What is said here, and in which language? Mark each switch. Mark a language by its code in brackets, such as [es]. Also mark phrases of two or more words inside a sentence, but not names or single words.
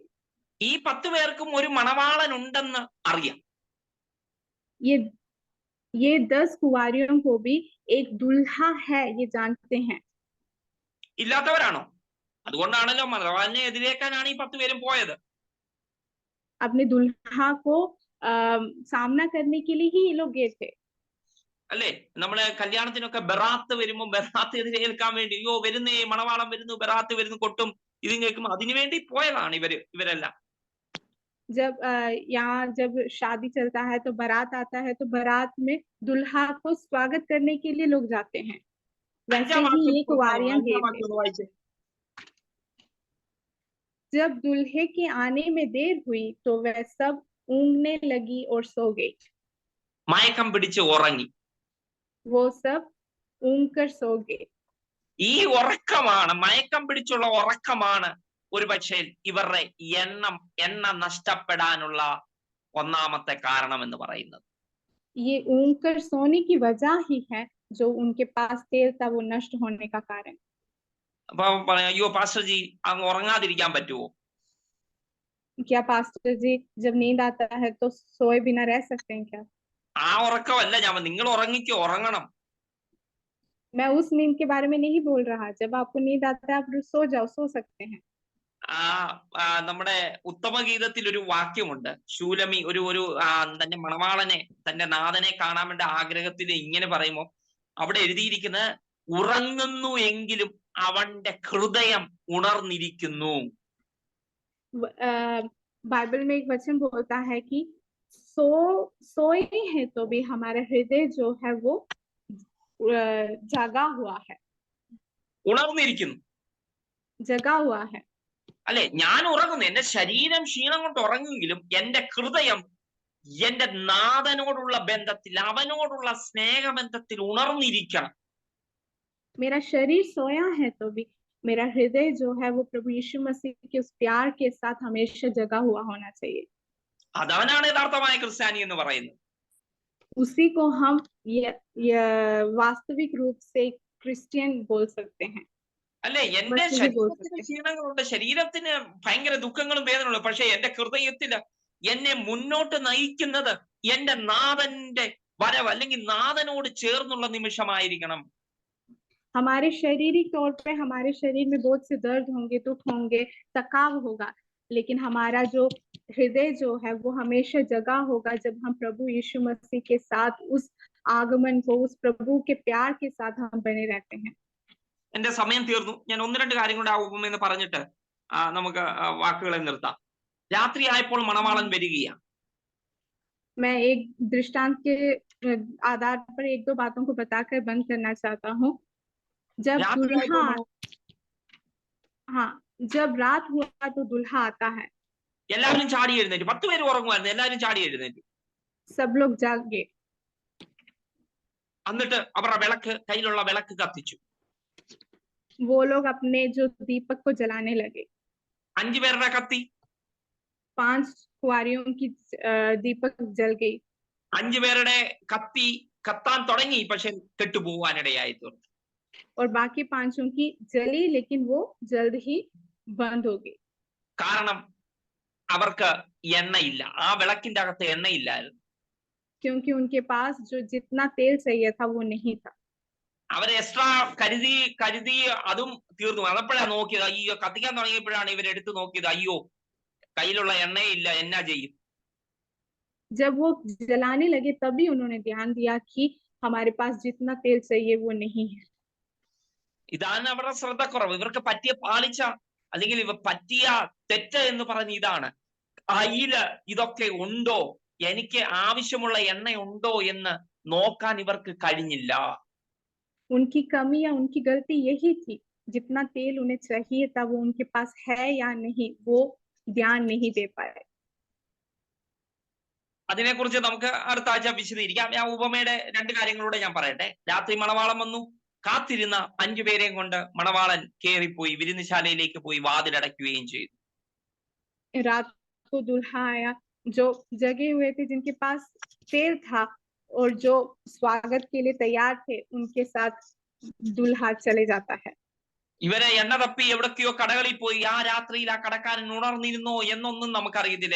[ml] ഈ 10 പേർക്കും ഒരു മണവാളൻ ഉണ്ടെന്ന് അറിയാം. [hi] ये 10 कुंवारियों को भी एक दुल्हा है ये जानते हैं। [ml] ഇല്ലാത്തവരാണോ? അതുകൊണ്ടാണല്ലോ മണവാളനെ എതിരേക്കാനാണ് ഈ 10 പേരും പോയത്. [hi] अपने दुल्हा को सामना करने के लिए ही ये लोग गए थे। [ml] അല്ലേ? നമ്മള് കല്യാണത്തിനൊക്കെ ബറാത്ത് വരുമ്പോ ബറാത്ത് എതിരേൽക്കാൻ വേണ്ടി അയ്യോ വരുന്നേ മണവാളം വരുന്നു ബറാത്ത് വരുന്നു കൊട്ടും ഇതും കേൾക്കുമ്പോ അതിനുവേണ്ടി പോയതാണ് ഇവരെല്ലാം. [hi] जब शादी चलता है तो बारात आता है, तो बारात में दुल्हा को स्वागत करने के लिए लोग जाते हैं। वैसे ही ये कुंवारियां गए थे। जब दूल्हे के आने में देर हुई तो वह सब ऊँघने लगी और सो गई। [ml] മയക്കം പിടിച്ച് ഉറങ്ങി. [hi] वो सब ऊँघ कर सो गए। [ml] ഈ ഉറക്കമാണ്, മയക്കം പിടിച്ചുള്ള ഉറക്കമാണ് ഒരു പക്ഷേ ഇവരുടെ എണ്ണ നഷ്ടപ്പെടാനുള്ള ഒന്നാമത്തെ കാരണം എന്ന് പറയുന്നത്. [hi] ये ऊँघ कर सोने की वजह ही है जो उनके पास तेल था वो नष्ट होने का कारण। [ml] അപ്പൊ അയ്യോ പാസ്റ്റർ ജി അങ്ങ് ഉറങ്ങാതിരിക്കാൻ പറ്റുമോ? [hi] क्या पास्टर जी जब नींद आता है तो सोए बिना रह सकते हैं क्या? [ml] ആ ഉറക്കമല്ല ഞാൻ, നിങ്ങൾ ഉറങ്ങിക്കോ, ഉറങ്ങണം. [hi] मैं उस नींद के बारे में नहीं बोल रहा। जब आपको नींद आता है आप सो जाओ, सो सकते हैं। [ml] നമ്മുടെ ഉത്തമഗീതത്തിൽ ഒരു വാക്യമുണ്ട്. ശൂലമി ഒരു തന്റെ മണവാളനെ തന്റെ നാഥനെ കാണാൻ വേണ്ട ആഗ്രഹത്തിൽ ഇങ്ങനെ പറയുമ്പോ അവിടെ എഴുതിയിരിക്കുന്നത് ഉറങ്ങുന്നു എങ്കിലും അവന്റെ ഹൃദയം ഉണർന്നിരിക്കുന്നു. [hi] बाइबल में एक वचन बोलता है कि सोए हैं तो भी हमारा हृदय जो है वो जागा हुआ है, [ml] ഉണർന്നിരിക്കുന്നു, [hi] जगा हुआ है। [ml] അല്ലെ? ഞാൻ ഉറങ്ങുന്നു, എന്റെ ശരീരം ക്ഷീണം കൊണ്ട് ഉറങ്ങുമെങ്കിലും എന്റെ ഹൃദയം എന്റെ നാഥനോടുള്ള ബന്ധത്തിൽ, അവനോടുള്ള സ്നേഹബന്ധത്തിൽ ഉണർന്നിരിക്കണം. [hi] मेरा शरीर सोया है तो भी मेरा हृदय जो है वो प्रभु यीशु मसीह के उस प्यार के साथ हमेशा जगा हुआ होना चाहिए। [ml] അതാണ് യഥാർത്ഥമായ ക്രിസ്ത്യാനി എന്ന് പറയുന്നത്. [hi] उसी को हम ये वास्तविक रूप से क्रिश्चियन बोल सकते हैं। [ml] അല്ലെ? എന്റെ ശരീരത്തിന് ക്ഷീണങ്ങളുണ്ട്, ശരീരത്തിന് ഭയങ്കര ദുഃഖങ്ങളും വേദനകളും, പക്ഷെ എന്റെ ഹൃദയത്തില് എന്നെ മുന്നോട്ട് നയിക്കുന്നത് എന്റെ നാഥന്റെ വരവ് അല്ലെങ്കിൽ നാഥനോട് ചേർന്നുള്ള നിമിഷമായിരിക്കണം. [hi] हमारे शारीरिक तौर पे हमारे शरीर में बहुत से दर्द होंगे, दुख होंगे, थकाव होगा, लेकिन हमारा जो हृदय जो है वो हमेशा जगा होगा जब हम प्रभु यीशु मसीह के साथ उस आगमन को, उस प्रभु के प्यार के साथ हम बने रहते हैं। [ml] എന്റെ സമയം തീർന്നു. ഞാൻ 1-2 കാര്യം കൂടെ ആ ഉപമയെന്ന് പറഞ്ഞിട്ട് നമുക്ക് വാക്കുകളെ നിർത്താം. രാത്രിയായപ്പോൾ മണവാളൻ വരികയാണ്. [hi] मैं एक दृष्टांत के आधार पर 1-2 बातों को बताकर बंद करना चाहता हूँ। जब रात हुआ तो दुल्हा आता है। [ml] എല്ലാവരും ചാടി എഴുന്നേറ്റു. 10 പേര് ഉറങ്ങുമായിരുന്നു, എല്ലാവരും ചാടി എഴുന്നേറ്റു. [hi] सब लोग जाग गए। [ml] എന്നിട്ട് അവരുടെ കയ്യിലുള്ള വിളക്ക് കത്തിച്ചു. [hi] वो लोग अपने जो दीपक को जलाने लगे। [ml] 5 പേരുടെ കത്തി, [hi] 5 कुंवारियों की दीपक जल गई। [ml] 5 പേരുടെ കത്തി കത്താൻ തുടങ്ങി, പക്ഷെ കെട്ടുപോകാനിടയായി തീർന്നു. [hi] और बाकी 5 की जली, लेकिन वो जल्द ही बंद हो गई। [ml] കാരണം അവർക്ക് എണ്ണയില്ല, ആ വിളക്കിന്റെ അകത്ത് എണ്ണയില്ലായിരുന്നു. [hi] क्योंकि उनके पास जो जितना तेल चाहिए था वो नहीं था। [ml] അവർ എക്സ്ട്രാ കരുതി അതും തീർന്നു. അതപ്പോഴാണ് നോക്കിയത്, അയ്യോ കത്തിക്കാൻ തുടങ്ങിയപ്പോഴാണ് ഇവരെടുത്ത് നോക്കിയത്, അയ്യോ കയ്യിലുള്ള എണ്ണയില്ല, എന്നാ ചെയ്യും? [hi] जब वो जलाने लगे तभी उन्होंने ध्यान दिया कि हमारे पास जितना तेल चाहिए वो नहीं है। [ml] ഇതാണ് അവരുടെ ശ്രദ്ധക്കുറവ്. ഇവർക്ക് പറ്റിയ പാളിച്ച അല്ലെങ്കിൽ ഇവ പറ്റിയ തെറ്റ് എന്ന് പറഞ്ഞ ഇതാണ്, കയ്യില് ഇതൊക്കെ ഉണ്ടോ, എനിക്ക് ആവശ്യമുള്ള എണ്ണ ഉണ്ടോ എന്ന് നോക്കാൻ ഇവർക്ക് കഴിഞ്ഞില്ല. [hi] उनकी कमी या उनकी गलती यही थी, जितना तेल उन्हें चाहिए था वो उनके पास है या नहीं, वो ध्यान नहीं दे पाए। [ml] അതിനെക്കുറിച്ച് നമുക്ക് അടുത്ത ആഴ്ച വിശദീകരിക്കാം. ആ ഉപമയുടെ 2 കാര്യങ്ങളൂടെ ഞാൻ പറയട്ടെ. രാത്രി മണവാളൻ വന്നു, കാത്തിരുന്ന 5 പേരെയും കൊണ്ട് മണവാളൻ കേറിപ്പോയി, വിരുന്നുശാലയിലേക്ക് പോയി വാതിലടയ്ക്കുകയും ചെയ്തു. [hi] रात को दुल्हा आया, जो जगे हुए थे, जिनके पास तेल था और जो स्वागत के लिए तैयार थे, उनके साथ दुल्हा चले जाता है. [ml] ഇവരെ എണ്ണ തപ്പി എവിടൊക്കെയോ കടകളിൽ പോയി. ആ രാത്രിയിൽ ആ കടക്കാരൻ ഉണർന്നിരുന്നോ എന്നൊന്നും നമുക്കറിയത്തില്ല.